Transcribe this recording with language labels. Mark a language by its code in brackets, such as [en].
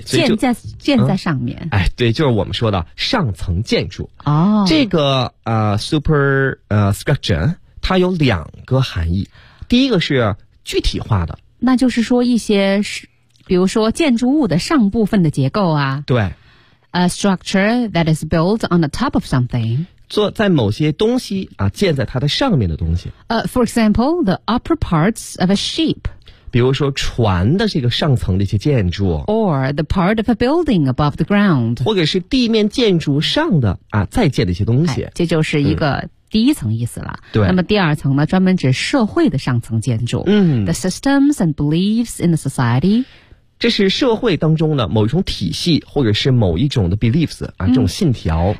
[zh] 建在上面。哎，对，就是我们说的上层建筑。哦，这个structure 它有两个含义。第一个是具体化的，那就是说一些比如说建筑物的上部分的结构啊。对。 [en] A structure that is built on the top of something. [zh] 做在某些东西啊，建在它的上面的东西。 [en] For example, the upper parts of a ship. [zh] 比如说船的这个上层的一些建筑。 [en] Or the part of a building above the ground. [zh] 或者是地面建筑上的啊，再建的一些东西。这就是一个第一层意思了。对。那么第二层呢，专门指社会的上层建筑。嗯。 [en] The systems and beliefs in the society. [zh] 这是社会当中的某一种体系或者是某一种的 beliefs 啊，这种信条、